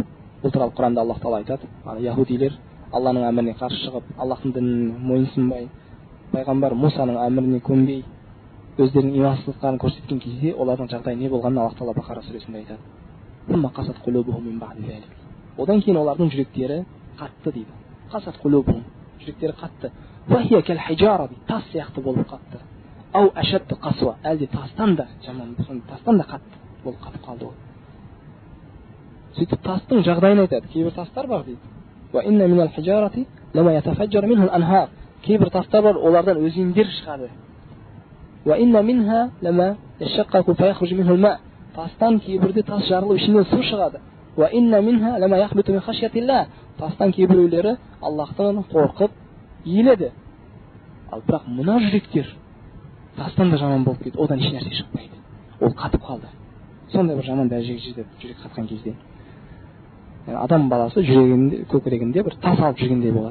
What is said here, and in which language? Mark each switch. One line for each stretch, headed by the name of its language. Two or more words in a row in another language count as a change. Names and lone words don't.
Kazakh: Бұл туралы Құранда Аллах Тағала айтады: яһудилер Алланың әміріне қарсы шығып, Аллахтың дінін мойынсынбай, пайғамбар Мусаның әміріне көнбей, өздерінің имансыздықтарын көрсеткен кезде олардың жағдайы не болғанын Аллах Тағала Бақара сүресінде айтады. Одан кейін олардың жүректері қатты дейді.
Arabic: قست قلوبهم,
Kazakh: жүректері қатты.
Arabic: وهي كالحجارة,
Kazakh: тас сияқты болып қатты.
Arabic: أو أشد قسوة,
Kazakh: әлде тастан да жаман, тастан да қатты болып қатып қалды ол. Сөйтіп тастың жағдайын айтады. Кейбір тастар бар дейді.
Arabic: وإن من الحجارة لما يتفجر منه الأنهار.
Kazakh: Кейбір тастар бар, олардан өзендер шығады.
Arabic: وإن منها لما يشقق فيخرج منه الماء.
Kazakh: Тастан кейбірде тас жарылып ішінен су шығады.
Arabic: وإن منها لما يهبط من خشية الله.
Kazakh: Тастан кейбіреулері Аллахтан қорқып иіледі. Ал бірақ мына жүректер тастан да жаман болып кетті, одан еш нәрсе шықпайды. Ол қатып қалды. Сондай бір жаман дәрежеге жетеді жүрек қатқан кезде. Адам баласы жүрегінде, көкірегінде бір тас алып жүргендей болады.